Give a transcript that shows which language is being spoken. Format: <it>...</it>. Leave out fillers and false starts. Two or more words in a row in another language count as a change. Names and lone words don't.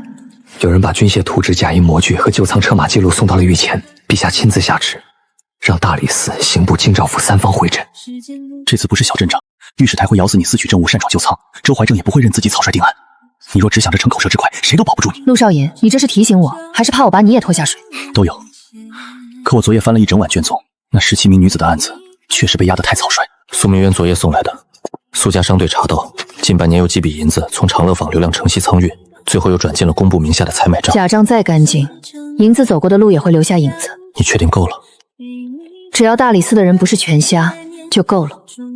<zh>有人把軍械圖紙、假銀模具和舊倉車馬記錄送到了御前，陛下親自下旨，讓大理寺、刑部、京兆府三方會診。這次不是小陣仗，御史台會咬死你私取證物、擅闖舊倉，周懷正也不會認自己草率定案。你若只想着逞口舌之快，誰都保不住你。陸少爺，你這是提醒我，還是怕我把你也拖下水？都有。可我昨夜翻了一整晚卷宗，那17名女子的案子確實被壓得太草率。蘇明淵昨夜送來的，蘇家商隊查到，近半年有幾筆銀子從長樂坊流量城西倉運，最後又轉進了工部名下的採買賬。假賬再乾淨，銀子走過的路也會留下影子。你確定夠了？只要大理寺的人不是全瞎，就夠了。</zh>